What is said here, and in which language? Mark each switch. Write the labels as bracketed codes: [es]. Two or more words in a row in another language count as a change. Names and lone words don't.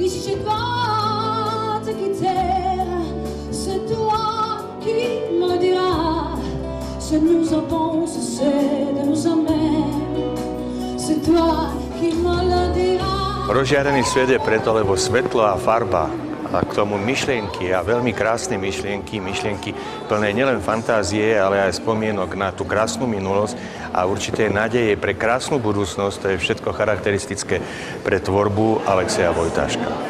[fr] je dois te quitter, c'est toi qui me le diras. Ce que nous avons, c'est de nous aimer, c'est toi qui me le diras. [sk] Rozžiarený svet je preto, lebo svetlo a farba a k tomu myšlienky a veľmi krásne myšlienky plné nielen fantázie, ale aj spomienok na tú krásnu minulosť a určité nádeje pre krásnu budúcnosť. To je všetko charakteristické pre tvorbu Alexeja Vojtáška.